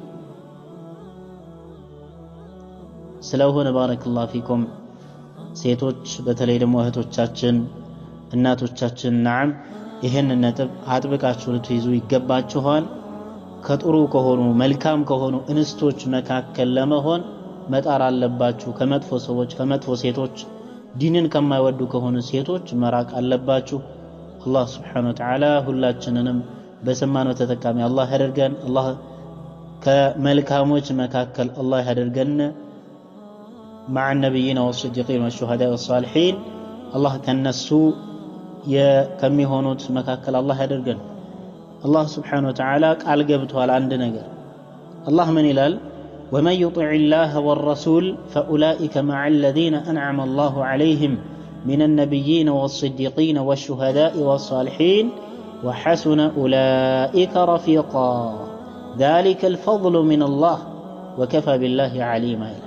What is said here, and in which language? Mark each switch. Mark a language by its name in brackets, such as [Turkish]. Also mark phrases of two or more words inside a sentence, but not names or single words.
[Amharic] ስለሆነ [Arabic] بارك الله فيكم [Amharic] ሴቶች በተለይ ደግሞ እህቶቻችን እናቶቻችን ናም ይሄን ነጥብ አጥብቃችሁ ልትይዙ ይገባችኋል ከጥሩ ከሆኑ መልካም ከሆኑ እንስቶች መካከል ለመሆን መጣር አለባችሁ ከመጥፎ ሰዎች ከመጥፎ ሴቶች ዲንን ከማይወዱ ከሆኑ ሴቶች መራቅ አለባችሁ አላህ [Arabic] سبحانه وتعالى [Amharic] ሁላችንንም በሰማነው ተጠቃሚ አላህ ያደርገን አላህ ከመልካሞች መካከል አላህ ያደርገን [Arabic] مع النبيين والصديقين والشهداء والصالحين الله كنسو [Amharic] ከሚሆኑት መካከል አላህ ያደርገን [Arabic] الله سبحانه وتعالى قال [Amharic] ገብቷል አንድ ነገር [Arabic] الله من ይላል ومن يطع الله والرسول فاولئك مع الذين انعم الله عليهم من النبيين والصديقين والشهداء والصالحين وحسن أولئك رفيقا ذلك الفضل من الله وكفى بالله عليما.